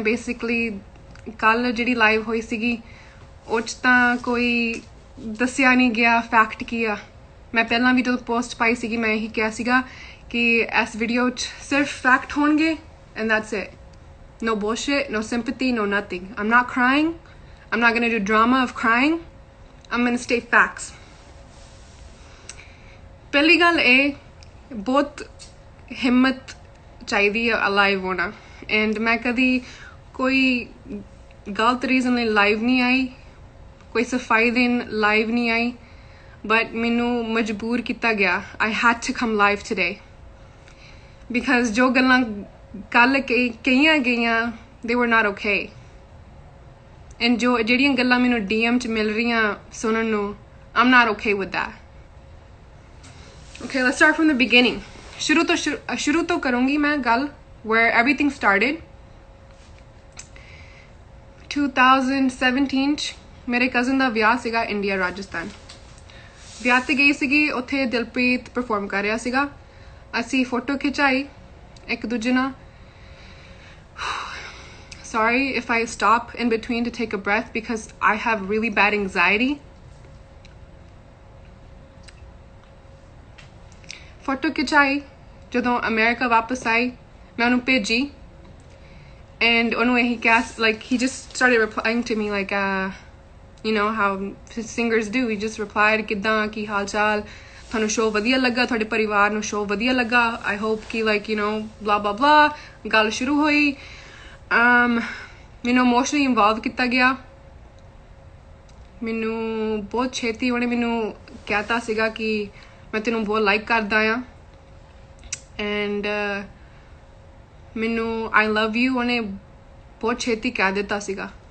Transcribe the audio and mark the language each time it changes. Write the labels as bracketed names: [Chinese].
[Punjabi] Basically ਕੱਲ ਜਿਹੜੀ live ਹੋਈ ਸੀਗੀ ਉਹ 'ਚ ਤਾਂ ਕੋਈ ਦੱਸਿਆ ਨਹੀਂ ਗਿਆ ਫੈਕਟ ਕੀ ਆ। ਮੈਂ ਪਹਿਲਾਂ ਵੀ ਜਦੋਂ ਪੋਸਟ ਪਾਈ ਸੀਗੀ ਮੈਂ ਇਹੀ ਕਿਹਾ ਸੀਗਾ ਕਿ ਇਸ ਵੀਡੀਓ 'ਚ ਸਿਰਫ ਫੈਕਟ ਹੋਣਗੇ [English] and that's it. No bullshit, no sympathy, no nothing. I'm not crying. I'm not going to do drama of crying. I'm going to state facts. [Punjabi] ਪਹਿਲੀ ਗੱਲ ਇਹ ਬਹੁਤ ਹਿੰਮਤ ਚਾਹੀਦੀ ਹੈ ਲਾਈਵ ਹੋਣਾ and ਮੈਂ ਕਦੀ ਕੋਈ ਗਲਤ ਰੀਜ਼ਨ ਲਈ ਲਾਈਵ ਨਹੀਂ ਆਈ, ਕੋਈ ਸਫਾਈ ਦੇਣ ਲਾਈਵ ਨਹੀਂ ਆਈ, but ਮੈਨੂੰ ਮਜਬੂਰ ਕੀਤਾ ਗਿਆ। [English] I had to come live today because [Punjabi] ਜੋ ਗੱਲਾਂ ਕੱਲ ਕਹੀਆਂ ਗਈਆਂ [English] they were not okay and [Punjabi] ਜਿਹੜੀਆਂ ਗੱਲਾਂ ਮੈਨੂੰ DM 'ਚ ਮਿਲ ਰਹੀਆਂ ਸੁਣਨ ਨੂੰ [English] I'm not okay with that. Okay, let's start from the beginning. [Punjabi] ਸ਼ੁਰੂ ਤੋਂ ਕਰੂੰਗੀ ਮੈਂ ਗੱਲ [English] where everything started. [Punjabi] 2017 'ਚ ਮੇਰੇ ਕਜ਼ਨ ਦਾ ਵਿਆਹ ਸੀਗਾ ਇੰਡੀਆ ਰਾਜਸਥਾਨ। ਵਿਆਹ ਤੇ ਗਈ ਸੀਗੀ, ਉੱਥੇ ਦਿਲਪ੍ਰੀਤ ਪਰਫਾਰਮ ਕਰ ਰਿਹਾ ਸੀਗਾ। ਅਸੀਂ ਫੋਟੋ ਖਿਚਾਈ ਇੱਕ ਦੂਜੇ ਨਾਲ। [English] Sorry if I stop in between to take a breath because I have really bad anxiety. [Punjabi] Photo ਖਿਚਾਈ। ਜਦੋਂ ਅਮਰੀਕਾ ਵਾਪਸ ਆਈ ਮੈਂ ਉਹਨੂੰ ਭੇਜੀ and ਉਹਨੂੰ ਇਹੀ ਕਿਹਾ [English] like he just started replying to me like you know how singers do. He just replied [Punjabi] ਕਿੱਦਾਂ ਕੀ ਹਾਲ ਚਾਲ, ਤੁਹਾਨੂੰ ਸ਼ੋਅ ਵਧੀਆ ਲੱਗਾ, ਤੁਹਾਡੇ ਪਰਿਵਾਰ ਨੂੰ ਸ਼ੋਅ ਵਧੀਆ ਲੱਗਾ, [English] I hope [Punjabi] ਕਿ [English] like you know blah blah blah। [Punjabi] ਗੱਲ ਸ਼ੁਰੂ ਹੋਈ। ਮੈਨੂੰ ਇਮੋਸ਼ਨਲੀ ਇਨਵੋਲਵ ਕੀਤਾ ਗਿਆ। ਮੈਨੂੰ ਬਹੁਤ ਛੇਤੀ ਉਹਨੇ ਮੈਨੂੰ ਕਹਿਤਾ ਸੀਗਾ ਕਿ ਮੈਂ ਤੈਨੂੰ ਬਹੁਤ ਲਾਈਕ ਕਰਦਾ ਆ and ਮੈਨੂੰ [English] I love you [Punjabi] ਉਹਨੇ ਬਹੁਤ ਛੇਤੀ ਕਹਿ ਦਿੱਤਾ ਸੀਗਾ।